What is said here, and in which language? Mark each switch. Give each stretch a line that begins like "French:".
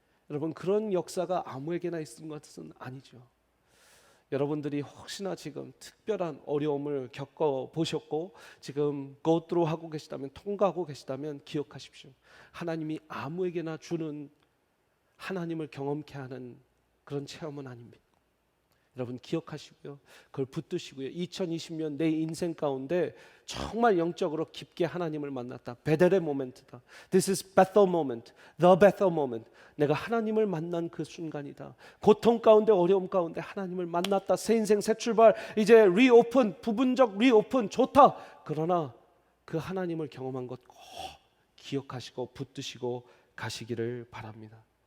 Korean: 여러분, 그런 역사가 아무에게나 있는 것은 아니죠. 여러분들이 혹시나 지금 특별한 어려움을 겪어보셨고 지금
English: go through
Korean: 하고 계시다면, 통과하고 계시다면 기억하십시오. 하나님이 아무에게나 주는 하나님을 경험케 하는 그런 체험은 아닙니다. 여러분 기억하시고요. 그걸 붙드시고요. 2020년 내 인생 가운데 정말 영적으로 깊게 하나님을 만났다. 베델의 모멘트다.
English: This is Bethel moment, the Bethel moment.
Korean: 내가 하나님을 만난 그 순간이다. 고통 가운데 어려움 가운데 하나님을 만났다. 새 인생 새 출발. 이제 리오픈, 부분적 리오픈 좋다. 그러나 그 하나님을 경험한 것 꼭 기억하시고 붙드시고 가시기를 바랍니다.